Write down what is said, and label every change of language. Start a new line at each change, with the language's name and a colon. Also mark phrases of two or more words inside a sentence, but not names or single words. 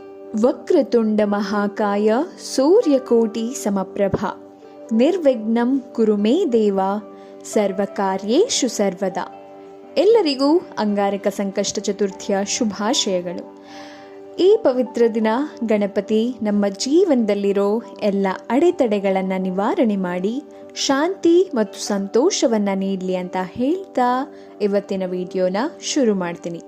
Sanskrit: ವಕ್ರತುಂಡ ಮಹಾಕಾಯ ಸೂರ್ಯಕೋಟಿ ಸಮಪ್ರಭಾ ನಿರ್ವಿಘ್ನಂ ಕುರು ಮೇ ದೇವ ಸರ್ವಕಾರ್ಯೇಷು ಸರ್ವದಾ.
Kannada: ಎಲ್ಲರಿಗೂ ಅಂಗಾರಕ ಸಂಕಷ್ಟ ಚತುರ್ಥಿಯ ಶುಭಾಶಯಗಳು. ಈ ಪವಿತ್ರ ದಿನ ಗಣಪತಿ ನಮ್ಮ ಜೀವನದಲ್ಲಿರೋ ಎಲ್ಲ ಅಡೆತಡೆಗಳನ್ನು ನಿವಾರಣೆ ಮಾಡಿ ಶಾಂತಿ ಮತ್ತು ಸಂತೋಷವನ್ನು ನೀಡಲಿ ಅಂತ ಹೇಳ್ತಾ ಇವತ್ತಿನ ವಿಡಿಯೋನ ಶುರು ಮಾಡ್ತೀನಿ.